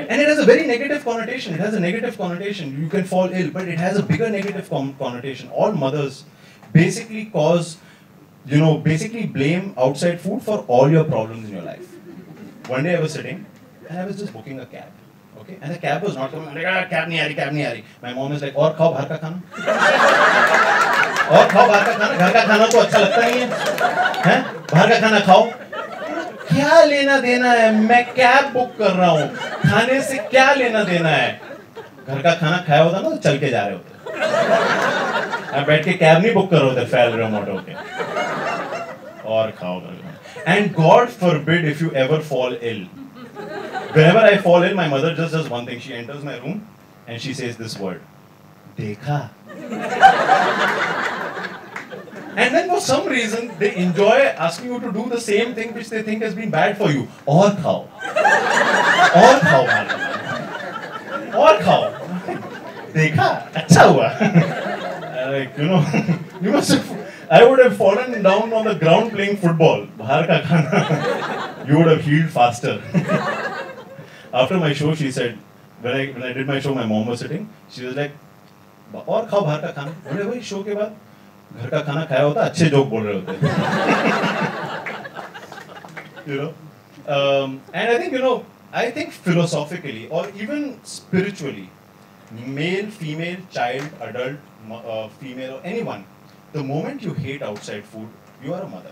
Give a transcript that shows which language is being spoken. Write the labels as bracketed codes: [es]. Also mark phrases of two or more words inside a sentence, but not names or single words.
[en] And it has a very negative connotation. It has a negative connotation. You can fall ill, but it has a bigger negative connotation. All mothers basically basically blame outside food for all your problems in your life. One day I was sitting and I was just booking a cab. Okay? And the cab was not coming. I'm like, [hi] कैब नहीं आ रही. [en] My mom is like, [hi] और खाओ बाहर का खाना? और खाओ बाहर का खाना? घर का खाना तो अच्छा लगता नहीं है? बाहर का खाना खाओ? क्या लेना देना है? मैं कैब बुक कर रहा हूँ. खाने से क्या लेना देना है? घर का खाना खाया होता ना तो चल के जा रहे होते. अब बैठ के कैब नहीं बुक कर रहे होते फैल रहे मोटो के. और खाओ. [en] And God forbid if you ever fall ill. Whenever I fall ill, my mother just does one thing. She enters my room and she says this word. [hi] Dekha. [en] And then for some reason, they enjoy asking you to do the same thing which they think has been bad for you. [hi] और खाओ. और खाओ. और खाओ. देखा? अच्छा हुआ. [en] Like, you know, you must have, I would have fallen down on the ground playing football. [hi] बाहर का खाना. [en] You would have healed faster. After my show, she said, when I did my show, my mom was sitting. She was like, [hi] और खाओ बाहर का खाना. बोले भाई शो के बाद घर का खाना खाया होता अच्छे जोक बोल रहे होते. [en] You know, and I think philosophically or even spiritually, male, female, child, adult, female, or anyone, the moment you hate outside food, you are a mother.